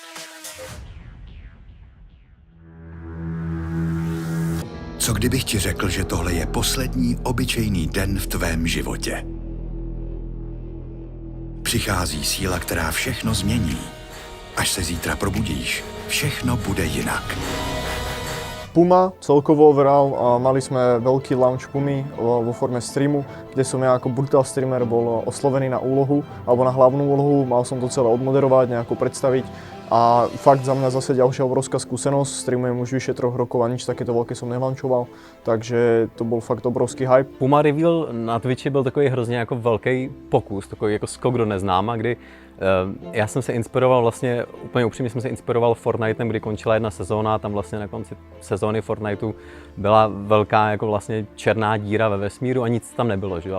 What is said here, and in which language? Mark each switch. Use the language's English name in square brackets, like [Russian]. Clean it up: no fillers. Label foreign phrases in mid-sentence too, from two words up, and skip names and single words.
[Czech] Co kdybych ti řekl, že tohle je poslední obyčejný den v tvém životě? Přichází síla, která všechno změní. Až se zítra probudíš, všechno bude jinak. [Slovak] Puma, celkovo overall, mali sme veľký launch Pumy vo forme streamu, kde som ja ako brutal streamer bol oslovený na úlohu, alebo na hlavnú úlohu, mal som to celé odmoderovať, nejako predstaviť. A fakt za mňa zase ďalšia obrovská skúsenosť, streamujem už vyše 3 rokov a nič takéto veľké som nelančoval, [Czech] takže to byl fakt obrovský hype. Puma Reveal na Twitchi byl takový hrozně jako velký pokus, takový jako skok do neznáma, kdy já jsem se inspiroval vlastně, úplně upřímně jsem se inspiroval Fortnitem, kdy končila jedna sezóna, tam vlastně na konci sezóny Fortniteu byla velká jako vlastně černá díra ve vesmíru a nic tam nebylo, že?